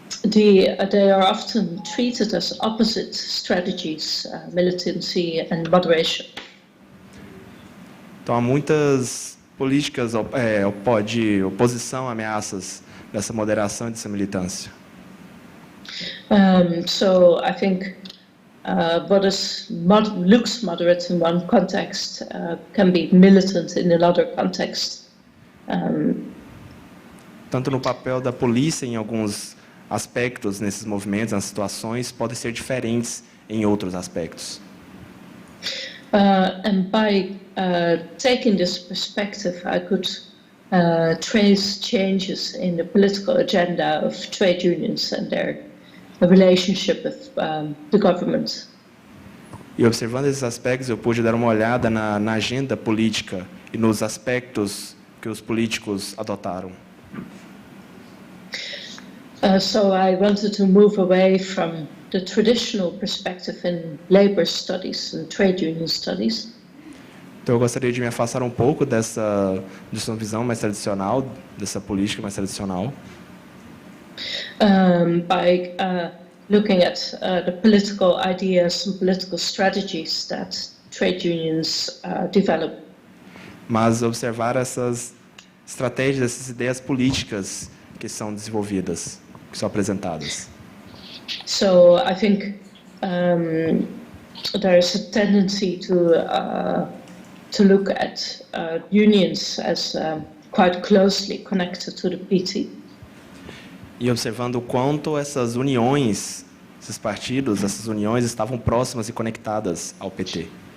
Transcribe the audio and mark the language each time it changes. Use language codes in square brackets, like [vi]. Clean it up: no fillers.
[en] They are often treated as opposite strategies, militancy and moderation. [pt] Então, há muitas políticas de oposição, ameaças dessa moderação e dessa militância. [en] So I think what looks moderate in one context can be militant in another context. [pt] Tanto no papel da polícia em alguns aspectos nesses movimentos, nas situações, podem ser diferentes em outros aspectos. [en] And by taking this perspective, I could trace changes in the political agenda of trade unions and their relationship with the government. [pt] E observando esses aspectos, eu pude dar uma olhada na agenda política e nos aspectos que os políticos adotaram. [en] So I wanted to move away from the traditional perspective in labor studies and trade union studies. [pt] Então eu gostaria de me afastar um pouco dessa visão mais tradicional, dessa política mais tradicional. [en] By looking at the political ideas and political strategies that trade unions develop. [pt] Mas observar essas estratégias, essas ideias políticas que são desenvolvidas, que são apresentadas. [en] So I think there is a tendency to look at unions as quite closely connected to the PT. [pt] E observando o quanto essas uniões, esses partidos, essas uniões estavam próximas e conectadas ao PT.